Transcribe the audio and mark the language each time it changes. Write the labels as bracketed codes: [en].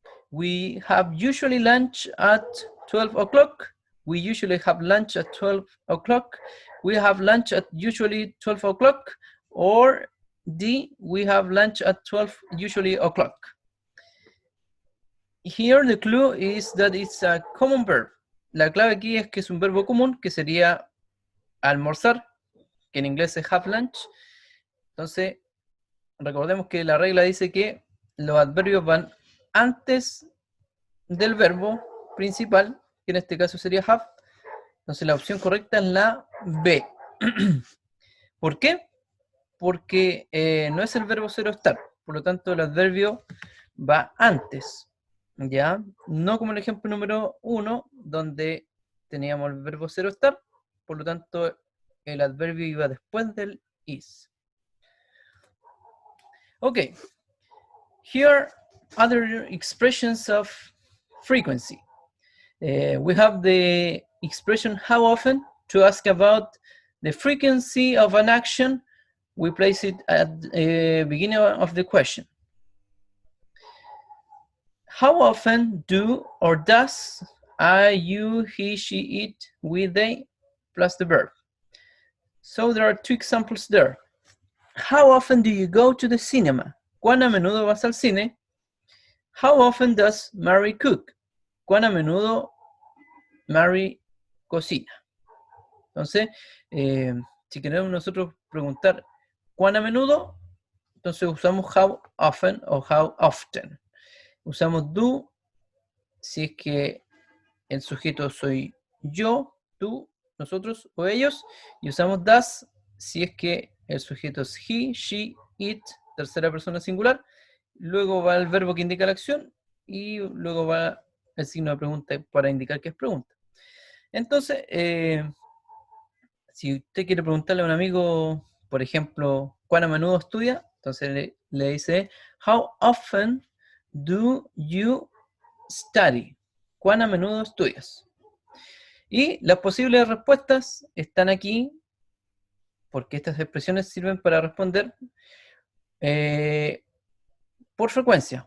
[en] We have usually lunch at 12 o'clock. We usually have lunch at 12 o'clock. We have lunch at usually 12 o'clock. Or D, we have lunch at 12 usually o'clock. here the clue is that it's a common verb. [es] La clave aquí es que es un verbo común, que sería almorzar, que en inglés es have lunch. Entonces, recordemos que la regla dice que los adverbios van antes del verbo principal, que en este caso sería have. Entonces la opción correcta es la B. ¿Por qué? Porque no es el verbo ser o estar, por lo tanto el adverbio va antes, ¿ya? No como el ejemplo número 1, donde teníamos el verbo ser o estar, por lo tanto el adverbio iba después del is. [en] Okay, here are other expressions of frequency. We have the expression how often to ask about the frequency of an action. We place it at the beginning of the question. How often do or does I, you, he, she, it, we, they, plus the verb? So there are two examples there. How often do you go to the cinema? [es] ¿Cuán a menudo vas al cine? [en] How often does Mary cook? [es] ¿Cuán a menudo Mary cocina? Entonces, si queremos nosotros preguntar ¿cuán a menudo? Entonces usamos how often o how often. Usamos do si es que el sujeto soy yo, tú, nosotros o ellos. Y usamos does si es que el sujeto es he, she, it, tercera persona singular. Luego va el verbo que indica la acción y luego va el signo de pregunta para indicar que es pregunta. Entonces, si usted quiere preguntarle a un amigo, por ejemplo, ¿cuán a menudo estudia? Entonces le dice, [en] how often do you study? [es] ¿Cuán a menudo estudias? Y las posibles respuestas están aquí, porque estas expresiones sirven para responder por frecuencia.